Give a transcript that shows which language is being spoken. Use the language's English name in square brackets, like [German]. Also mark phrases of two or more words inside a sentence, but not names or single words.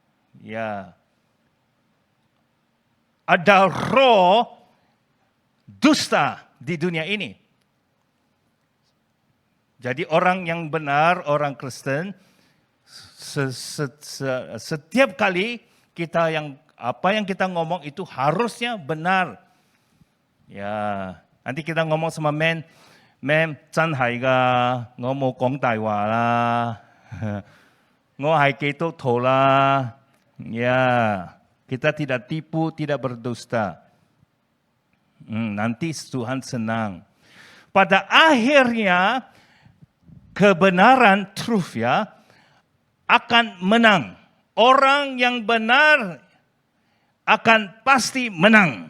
[Indonesian] Ada roh dusta di dunia ini. Jadi orang yang benar, orang Kristen, setiap kali kita apa yang kita ngomong itu harusnya benar. Ya, nanti kita ngomong sama mem [Cantonese] 真係㗎，我冇講大話啦，我係基督徒啦。 [Indonesian] Ya, kita tidak tipu, tidak berdusta. Nanti Tuhan senang. Pada akhirnya kebenaran, truth ya, akan menang. Orang yang benar akan pasti menang.